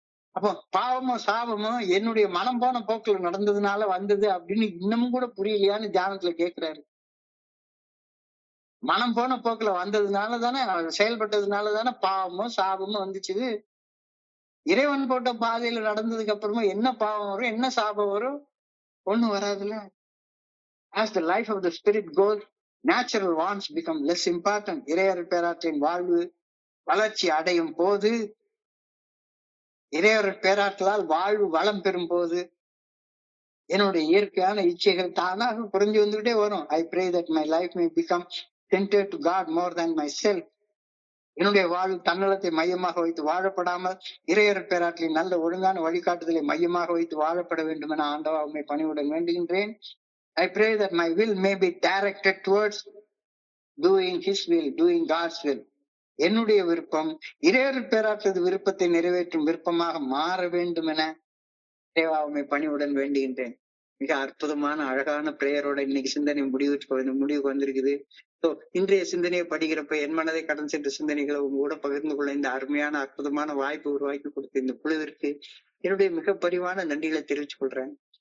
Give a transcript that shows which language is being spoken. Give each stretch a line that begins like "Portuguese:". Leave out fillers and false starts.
Tamil: அப்போ பாவமோ சாபமோ என்னுடைய மனம் போன போக்குல நடந்ததுனால வந்தது அப்படின்னு இன்னமும் கூட புரியலையான்னு தியானத்துல கேட்கிறாரு. மனம் போன போக்குல வந்ததுனால தானே, செயல்பட்டதுனால தானே பாவமோ சாபமோ வந்துச்சு. இறைவன் போட்ட பாதையில நடந்ததுக்கு அப்புறமா என்ன பாவம் வரும், என்ன சாபம் வரும்? ஒண்ணும் வராதுல்ல.
English: As the life of the spirit goes, natural wants become less important.
Tamil: இறையருள் பேராற்றின் வாழ்வு வளர்ச்சி அடையும் போது, இறையருள் பேராற்றலால் வாழ்வு வளம் பெறும் போது என்னுடைய இயற்கையான இச்சைகள் தானாக குறைஞ்சு வந்துகிட்டே வரும்.
English: I pray that my life may become centered to God more than myself.
Tamil: என்னுடைய வாழ்வு தன்னலத்தை மையமாக வைத்து வாழப்படாமல் இறையருள் பேராற்றலின் நல்ல ஒழுங்கான வழிகாட்டுதலை மையமாக வைத்து வாழப்பட வேண்டும் என ஆண்டவா உம்மை பணிவுடன் வேண்டுகின்றேன்.
English: I pray that my will may be directed towards doing His will, doing God's will.
Tamil: என்னுடைய விருப்பம் இறையருள் பேராற்றல் விருப்பத்தை நிறைவேற்றும் விருப்பமாக மாற வேண்டும் என தேவா உம்மை பணிவுடன் வேண்டுகின்றேன். மிக அற்புதமான அழகான பிரேயரோட இன்னைக்கு சிந்தனை முடிவுக்கு வந்திருக்குது. ஸோ இன்றைய சிந்தனையை படிக்கிறப்ப என் மனதை கடன் சென்ற சிந்தனைகளை உங்க கூட பகிர்ந்து கொள்ள இந்த அருமையான அற்புதமான வாய்ப்பு உருவாக்கி கொடுத்த இந்த குழுவிற்கு என்னுடைய மிக பணிவான நன்றிகளை தெரிவித்துக் கொள்றேன்.